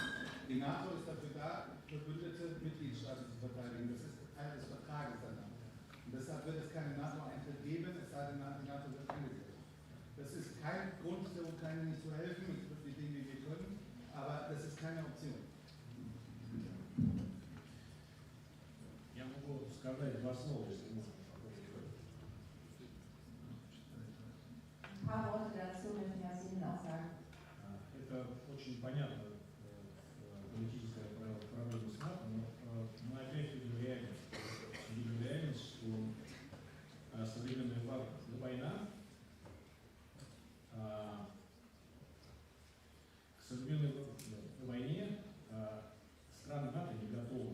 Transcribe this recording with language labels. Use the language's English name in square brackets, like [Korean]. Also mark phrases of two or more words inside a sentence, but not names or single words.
[German] Die NATO ist dafür da, verbündete Mitgliedstaaten zu verteidigen. Das ist Teil des Vertrages danach. Und deshalb wird es keinen NATO-Eintritt geben, es sei denn, die NATO wird eingesetzt. Das ist kein Grund, der Ukraine nicht zu helfen, es wird die Dinge, wie wir können, aber das ist keine Option. [Russian] Я могу сказать 2 слова, если можно. [German] Ein paar Worte dazu. [Russian] очень понятна политическая проблема с НАТО, но мы опять видим реальность, что современная война, к современной войне страны НАТО не готовы.